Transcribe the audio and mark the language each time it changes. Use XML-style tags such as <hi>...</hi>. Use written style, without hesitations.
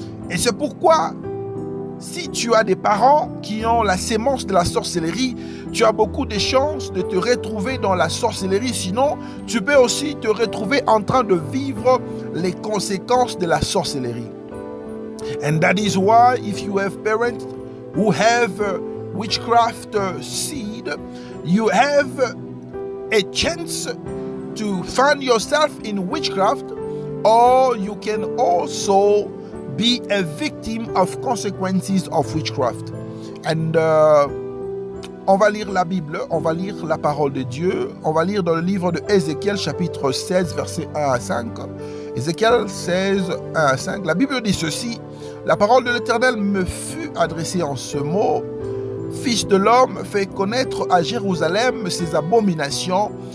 <fr>Et c'est pourquoi, si tu as des parents qui ont la sémence de la sorcellerie, tu as beaucoup de chances de te retrouver dans la sorcellerie. Sinon, tu peux aussi te retrouver en train de vivre les conséquences de la sorcellerie.</fr> <en>And that is why if you have parents who have witchcraft seed, you have a chance to find yourself in witchcraft, or you can also be a victim of consequences of witchcraft.</en> <fr>And on va lire la Bible, on va lire la parole de Dieu, on va lire dans le livre de Ézéchiel chapitre 16 versets 1 à 5. Ézéchiel 16, 1 à 5. La Bible dit ceci: la parole de l'Éternel me fut adressée en ce mot: Fils de l'homme, fais connaître à Jérusalem ses abominations.</fr>